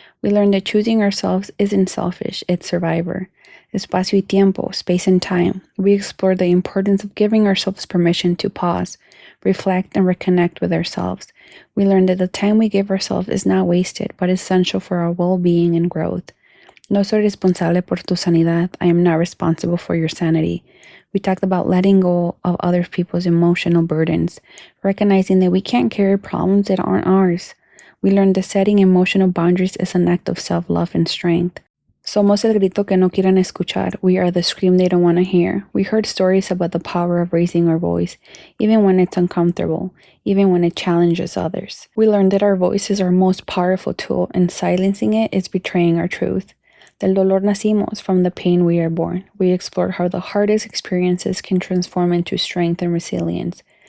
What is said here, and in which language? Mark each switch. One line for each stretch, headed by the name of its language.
English: We learned that choosing ourselves isn't selfish, it's survivor.
Spanish: Espacio y tiempo,
English: space and time. We explored the importance of giving ourselves permission to pause, reflect, and reconnect with ourselves. We learned that the time we give ourselves is not wasted, but essential for our well being and growth.
Spanish: No soy responsable por tu sanidad.
English: I am not responsible for your sanity. We talked about letting go of other people's emotional burdens, recognizing that we can't carry problems that aren't ours. We learned that setting emotional boundaries is an act of self love and strength.
Spanish: Somos el grito que no quieren escuchar.
English: We are the scream they don't want to hear. We heard stories about the power of raising our voice, even when it's uncomfortable, even when it challenges others. We learned that our voice is our most powerful tool, and silencing it is betraying our truth.
Spanish: Del dolor nacimos,
English: from the pain we are born. We explored how the hardest experiences can transform into strength and resilience.